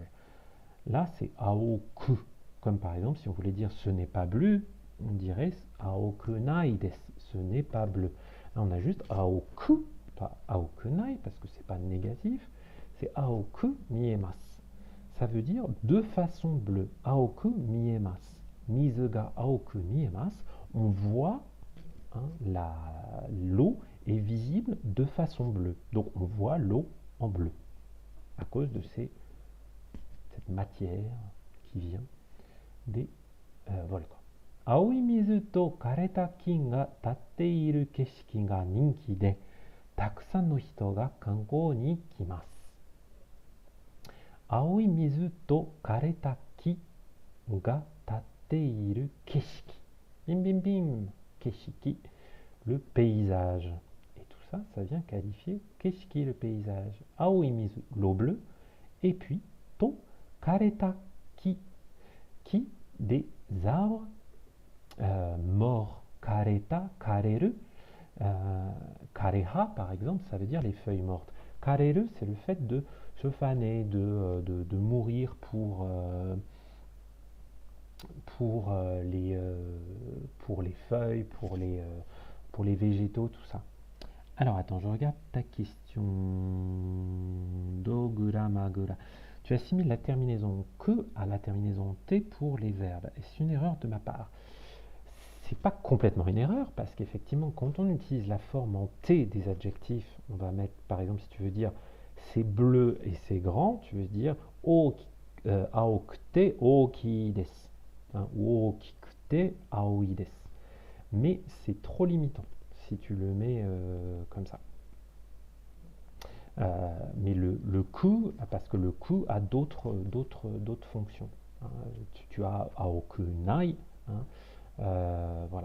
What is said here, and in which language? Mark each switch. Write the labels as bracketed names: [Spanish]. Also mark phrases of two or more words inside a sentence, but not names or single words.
[French] Là, c'est aoku. Comme par exemple, si on voulait dire ce n'est pas bleu, on dirait [Japanese] 青くないです. [French] Ce n'est pas bleu. Là, on a juste aoku, pas aokunai, parce que c'est pas négatif. [Japanese] C'est 青く見えます. [French] Ça veut dire de façon bleue. [Japanese] 青く見えます。水が青く見えます. [French] On voit, hein, l'eau est visible de façon bleue. Donc on voit l'eau en bleu à cause de cette matière qui vient des volcans. [Japanese] 青い水と枯れたきんが立っている景色が人気でたくさんの人が観光に来ます. 青い水と枯れた木が立っている景色. Bim bim bim, [French] keshiki, le paysage. Et tout ça, ça vient qualifier keshiki, le paysage. [Japanese] 青い水, [French] l'eau bleue. Et puis, [Japanese] と枯れた木, [French] des arbres morts. [Japanese] 枯れた、枯れる、枯れ葉 [French] par exemple, ça veut dire les feuilles mortes. Kareru, c'est le fait de se faner, de mourir pour les feuilles, pour les végétaux, tout ça. Alors attends, je regarde ta question. Dogura magura. Tu assimiles la terminaison que à la terminaison t pour les verbes. Et c'est une erreur de ma part. C'est pas complètement une erreur parce qu'effectivement, quand on utilise la forme en t des adjectifs, on va mettre, par exemple, si tu veux dire c'est bleu et c'est grand, tu veux dire [Japanese] 青くて大きいです. Ou 大きくて青いです. [French] Mais c'est trop limitant si tu le mets comme ça. Mais le ku, parce que le ku a d'autres fonctions. Tu as aokunai, voilà.